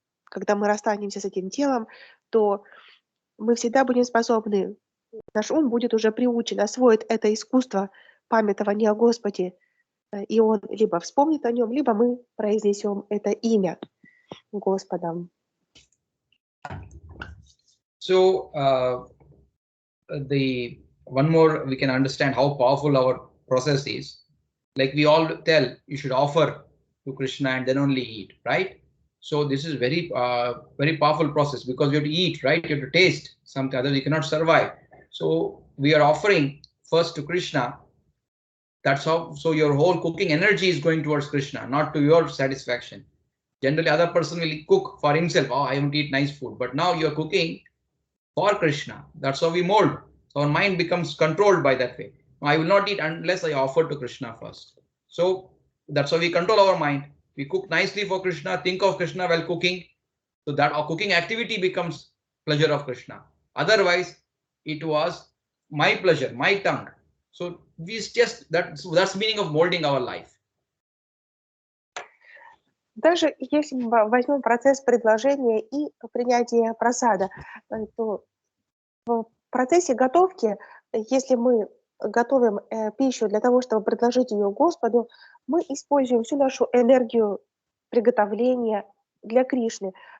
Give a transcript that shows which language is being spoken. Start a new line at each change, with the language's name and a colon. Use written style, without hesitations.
Russian: когда мы расстанемся с этим телом, то мы всегда будем способны, наш ум будет уже приучен, освоит это искусство памятования о Господе, и он либо вспомнит о нем, либо мы произнесем это имя Господа.
English: So the one more we can understand how powerful our process is. Like we all tell, you should offer to Krishna and then only eat, right? So this is very very powerful process because you have to eat, right? You have to taste something, otherwise you cannot survive. So we are offering first to Krishna. That's how. So your whole cooking energy is going towards Krishna, not to your satisfaction. Generally, other person will cook for himself. Oh, I want to eat nice food. But now you're cooking for Krishna. That's how we mold. So our mind becomes controlled by that way. I will not eat unless I offer to Krishna first. So that's how we control our mind. We cook nicely for Krishna, think of Krishna while cooking. So that our cooking activity becomes pleasure of Krishna. Otherwise, it was my pleasure, my tongue. So we just that's meaning of molding our life.
Russian: Даже если мы возьмем процесс предложения и принятия прасада, то в процессе готовки, если мы готовим пищу для того, чтобы предложить ее Господу, мы используем всю нашу энергию приготовления для Кришны.